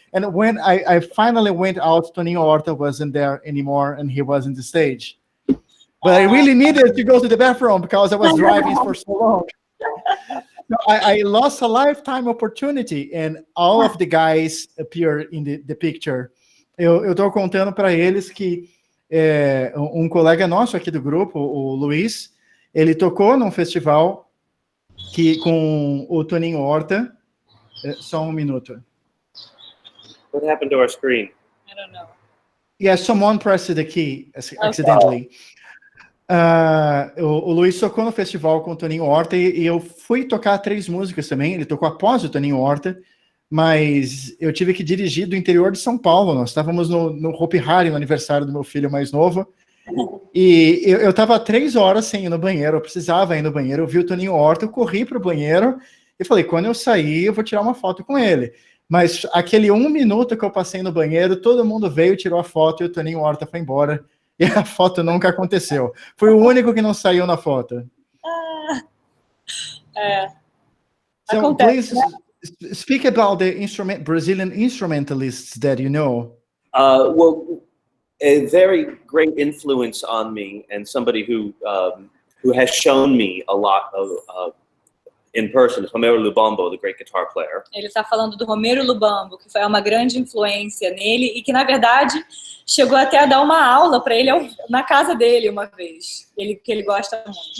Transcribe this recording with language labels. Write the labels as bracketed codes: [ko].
[en] And when I finally went out, Toninho Horta wasn't there anymore, and he was in the stage. But I really needed to go to the bathroom because I was driving for so long. No, I lost a lifetime opportunity, and all of the guys appear in the picture. [pt] Eu tô contando para eles que um colega nosso aqui do grupo, o Luiz, ele tocou num festival com o Toninho Horta. Só um minuto. [en] What happened to our screen? I don't know. Yeah, someone pressed the key accidentally. [pt] O Luiz tocou no festival com o Toninho Horta e eu fui tocar 3 músicas também. Ele tocou após o Toninho Horta, mas eu tive que dirigir do interior de São Paulo. Nós estávamos no Hopi Hari, no aniversário do meu filho mais novo, e eu estava 3 horas sem ir no banheiro. Eu precisava ir no banheiro. Eu vi o Toninho Horta, eu corri para o banheiro e falei, quando eu sair, eu vou tirar uma foto com ele. Mas aquele 1 minuto que eu passei no banheiro, todo mundo veio, tirou a foto e o Toninho Horta foi embora. E a foto nunca aconteceu. Foi o único que não saiu na foto. [en] So [pt] Acontece, [en] please speak about the Brazilian instrumentalists that you know. Well, a very great influence on me, and somebody who has shown me a lot of in person is Romero Lubambo, the great guitar player. [pt] Ele está falando do Romero Lubambo, que foi uma grande influência nele e que, na verdade, chegou até a dar uma aula para ele na casa dele uma vez, que ele gosta muito.